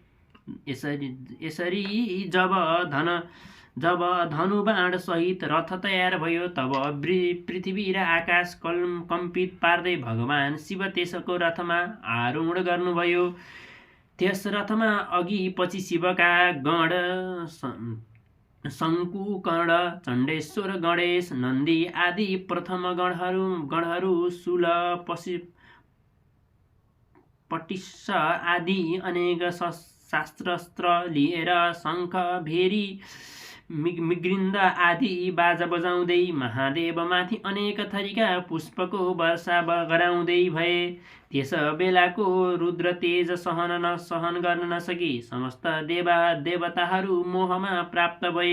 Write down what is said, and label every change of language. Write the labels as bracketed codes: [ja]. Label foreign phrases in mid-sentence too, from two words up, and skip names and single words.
[ne] यसरी जब धनुबाण सहित रथ तयार भयो, तब पृथ्वी र आकाश कम्पित पार्दै भगवान शिव त्यसको रथमा आरूढ गर्नुभयो। त्यस रथमा अघि पछि शिवका गण शङ्कु, कर्ण, चण्डेश्वर, गणेश, नन्दी आदि प्रथम गणहरू शूल, पटिस्स आदि अनेक शास्त्रास्त्र लिएर शङ्ख, भेरी, मृगृन्द आदि बाजा बजाउँदै महादेवमाथि अनेक थरीका पुष्पको वर्षा गराउँदै भए। त्यस बेलाको रुद्र तेज सहन गर्न नसकी समस्त देवताहरू मोहमा प्राप्त भए।